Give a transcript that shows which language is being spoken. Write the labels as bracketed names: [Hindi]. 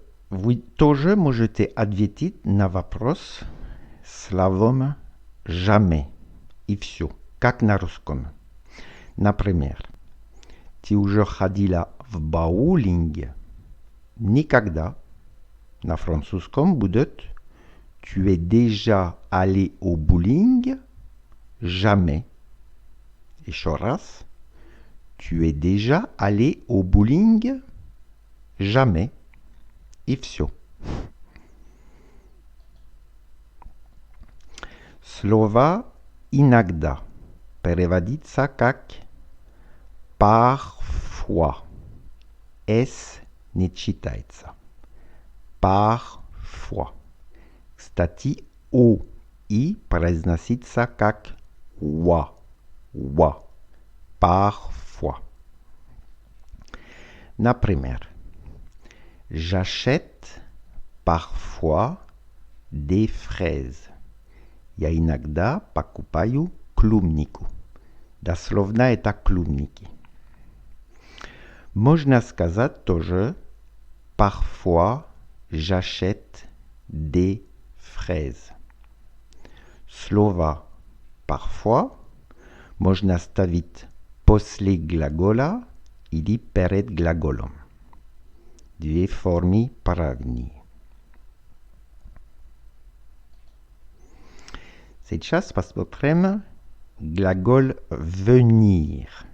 [Russian] Вы тоже можете ответить на вопрос словом «jamais» и все, как на русском. Например, ты уже ходила в боулинг? Никогда. На французском будет [French] «Tu es déjà allé au bowling?» [Russian] Jamais. Еще раз. [French] Tu es déjà allé au bowling? [Russian] Jamais. И все. Слово «иногда» переводится как «parfois». «С» не читается. «Parfois». Кстати, «о» и произносится как «ва». «Ва». «Parfois». [French] Например, j'achète parfois des fraises. [Russian] Я иногда покупаю клубнику. Дословно это клубники. Можно сказать тоже [French] parfois j'achète des fraises. Слово parfois [Russian] Można ставить после глагола или перед глаголом. Две формы правильные. Сейчас посмотрим глагол venir.